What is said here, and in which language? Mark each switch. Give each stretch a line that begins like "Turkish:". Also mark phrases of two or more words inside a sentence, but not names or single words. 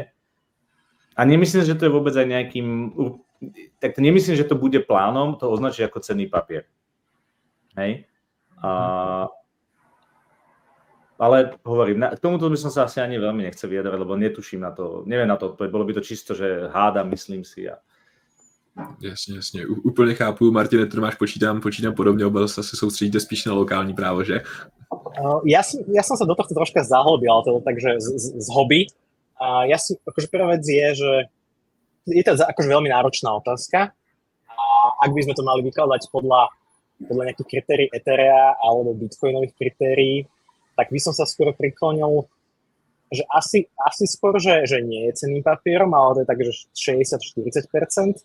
Slovak: A nemyslím, že to je vôbec aj nejakým... Tak nemyslím, že to bude plánom to označiť ako cenný papier. Hej? Ale hovorím, k tomuto by som sa asi ani veľmi nechcel vyjadrovať, lebo netuším na to, neviem na to odpoveď, bolo by to čisto, že hádam, myslím si.
Czech: Jasně. Úplně chápu, Martine, to máš počítám podobně, oba se soustředíte spíš na lokální právo, že?
Slovak: Ja som sa do tohto troška zahlbil, ale to takže z hobby. A ja si, akože prvá vec je, že je to akože veľmi náročná otázka. A ak by sme to mali vykladať podľa nejakých kritérií Etherea alebo bitcoinových kritérií, tak by som sa skôr priklonil, že asi skôr, že nie je cenným papierom, ale to je tak, že 60-40%.